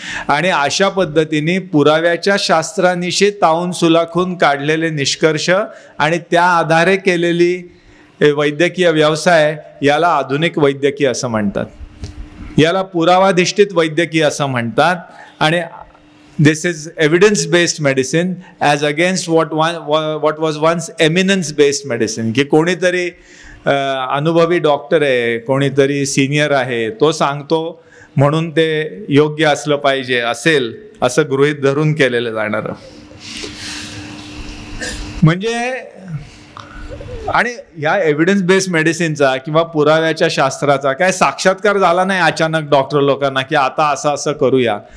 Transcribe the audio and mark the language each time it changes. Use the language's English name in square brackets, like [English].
[Marathi] आणि अशा पद्धतीने पुराव्याच्या शास्त्रानिशी तावून सुलाखून काढलेले निष्कर्ष आणि त्या आधारे केलेली वैद्यकीय व्यवसाय याला आधुनिक वैद्यकीय असं म्हणतात. याला पुरावाधिष्ठित वैद्यकीय असं म्हणतात. [English] आणि this is evidence based medicine as against what was once eminence based medicine. [Marathi] की कोणीतरी अनुभवी डॉक्टर आहे, कोणीतरी सिनियर आहे, तो सांगतो म्हणून ते योग्य असलं पाहिजे, असेल असं गृहीत धरून केलेलं जाणारं. म्हणजे आणि या एव्हिडन्स बेस्ड मेडिसिनचा किंवा पुराव्याच्या शास्त्राचा काय साक्षात्कार झाला नाही अचानक डॉक्टर लोकांना की आता असं करूया.